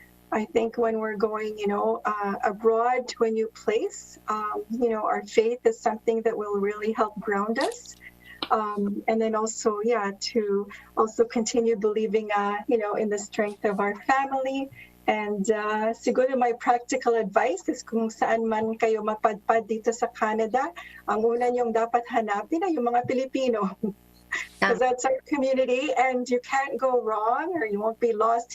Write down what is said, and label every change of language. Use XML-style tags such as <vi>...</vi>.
<en>I think when we're going, abroad to a new place, our faith is something that will really help ground us. And then also, to also continue believing, in the strength of our family.</en> <tl>And siguro</tl> <en>my practical advice is</en> <tl>kung saan man kayo mapadpad dito sa Canada, ang una niyong dapat hanapin ay yung mga Pilipino.</tl> <en>Because that's our community, and you can't go wrong or you won't be lost.</en>